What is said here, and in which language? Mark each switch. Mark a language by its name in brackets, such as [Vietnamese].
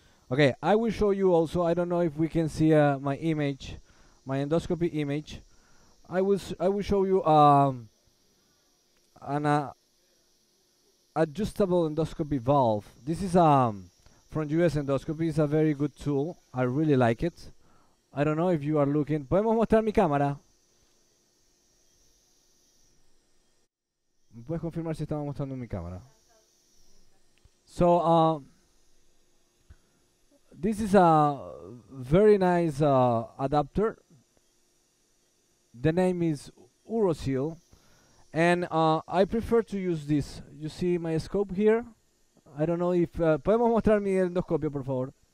[English] Okay, I will show you also. I don't know if we can see my image, my endoscopy image. I will show you an adjustable endoscopy valve. This is from US Endoscopy. It's a very good tool. I really like it. I don't know if you are looking. [Spanish] ¿Podemos mostrar mi cámara? ¿Me puedes confirmar si estamos mostrando mi cámara? So [English] This is a very nice adapter. The name is Urosil, and I prefer to use this. You see my scope here? I don't know if [Spanish] podemos mostrar mi endoscopio, por favor.